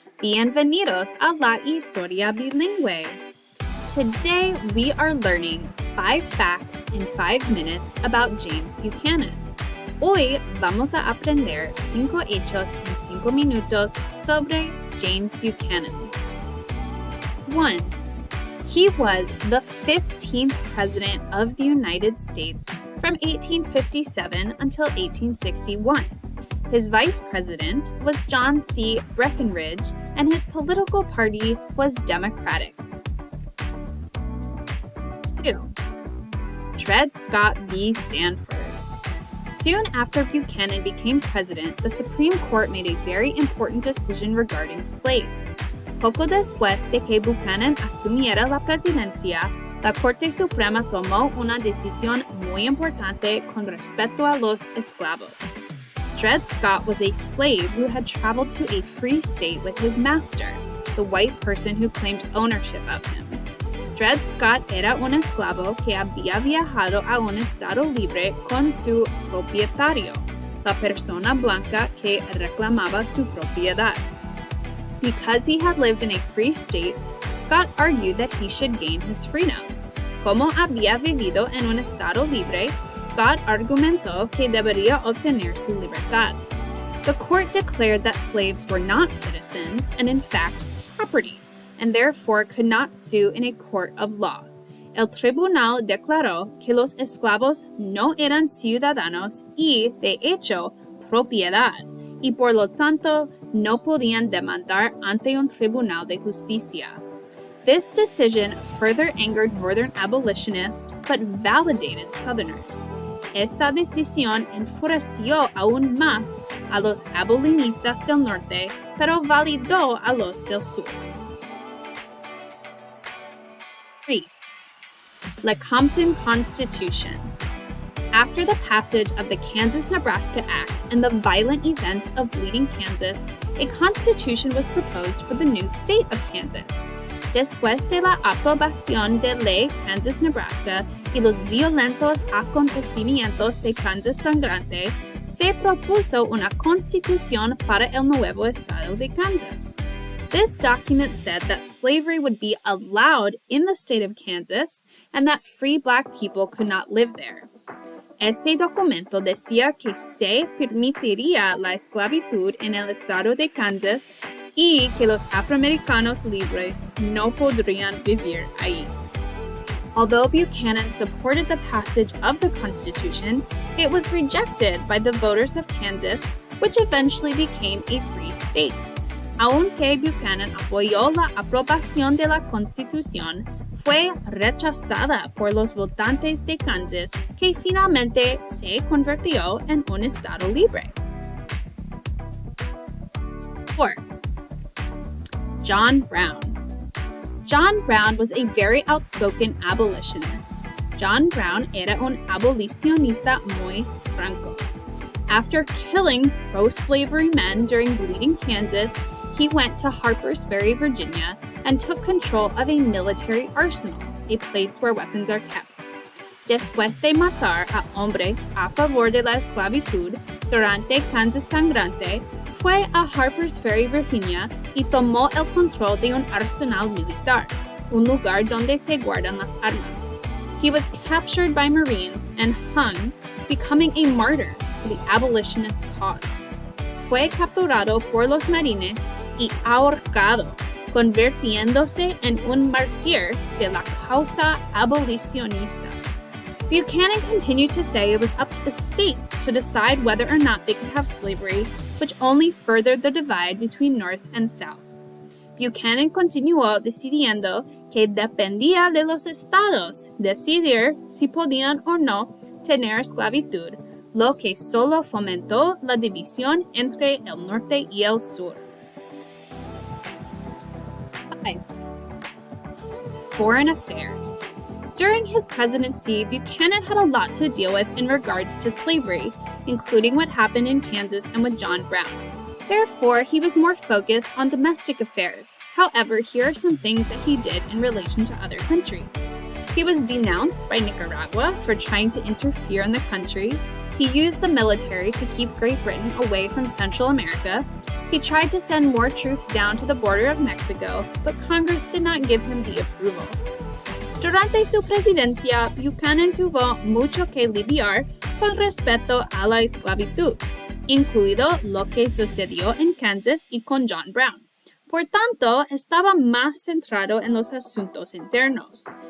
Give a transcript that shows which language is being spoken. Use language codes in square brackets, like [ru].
[es] Bienvenidos a la historia bilingüe. [en] Today we are learning 5 facts in 5 minutes about James Buchanan. [es] Hoy vamos a aprender 5 hechos en 5 minutos sobre James Buchanan. [en] 1. He was the 15th President of the United States from 1857 until 1861. His vice president was John C. Breckinridge, and his political party was Democratic. 2. Dred Scott v. Sandford. Soon after Buchanan became president, the Supreme Court made a very important decision regarding slaves. [es] Poco después de que Buchanan asumiera la presidencia, la Corte Suprema tomó una decisión muy importante con respecto a los esclavos. [en] Dred Scott was a slave who had traveled to a free state with his master, the white person who claimed ownership of him. [es] Dred Scott era un esclavo que había viajado a un estado libre con su propietario, la persona blanca que reclamaba su propiedad. [en] Because he had lived in a free state, Scott argued that he should gain his freedom. [es] Como había vivido en un estado libre, Scott argumentó que debería obtener su libertad. [en] The court declared that slaves were not citizens and, in fact, property, and therefore could not sue in a court of law. [es] El tribunal declaró que los esclavos no eran ciudadanos y, de hecho, propiedad, y por lo tanto no podían demandar ante un tribunal de justicia. [en] This decision further angered Northern abolitionists, but validated Southerners. [es] Esta decisión enfureció aún más a los abolicionistas del norte, pero validó a los del sur. [en] 3. The Compton Constitution. After the passage of the Kansas-Nebraska Act and the violent events of Bleeding Kansas, a constitution was proposed for the new state of Kansas. [es] Después de la aprobación de ley Kansas-Nebraska y los violentos acontecimientos de Kansas sangrante, se propuso una constitución para el nuevo estado de Kansas. [en] This document said that slavery would be allowed in the state of Kansas and that free black people could not live there. [es] Este documento decía que se permitiría la esclavitud en el estado de Kansas y que los afroamericanos libres no podrían vivir ahí. [en] Although Buchanan supported the passage of the Constitution, it was rejected by the voters of Kansas, which eventually became a free state. [es] Aunque Buchanan apoyó la aprobación de la Constitución, fue rechazada por los votantes de Kansas, que finalmente se convirtió en un estado libre. [en] 4. John Brown. John Brown was a very outspoken abolitionist. [es] John Brown era un abolicionista muy franco. [en] After killing pro-slavery men during Bleeding Kansas, he went to Harper's Ferry, Virginia, and took control of a military arsenal, a place where weapons are kept. [es] Después de matar a hombres a favor de la esclavitud durante Kansas sangrante, fue a Harper's Ferry, Virginia, y tomó el control de un arsenal militar, un lugar donde se guardan las armas. [en] He was captured by Marines and hung, becoming a martyr for the abolitionist cause. [es] Fue capturado por los marines y ahorcado, convirtiéndose en un mártir de la causa abolicionista. [en] Buchanan continued to say it was up to the states to decide whether or not they could have slavery, which only furthered the divide between North and South. [es] Buchanan continuó decidiendo que dependía de los estados decidir si podían o no tener esclavitud, lo que solo fomentó la división entre el norte y el sur. [en] 5. Foreign affairs. During his presidency, Buchanan had a lot to deal with in regards to slavery, including what happened in Kansas and with John Brown. Therefore, he was more focused on domestic affairs. However, here are some things that he did in relation to other countries. He was denounced by Nicaragua for trying to interfere in the country. He used the military to keep Great Britain away from Central America. He tried to send more troops down to the border of Mexico, but Congress did not give him the approval. [es] Durante su presidencia, Buchanan tuvo mucho que lidiar con respecto a la esclavitud, incluido lo que sucedió en Kansas y con John Brown. Por tanto, estaba más centrado en los asuntos internos.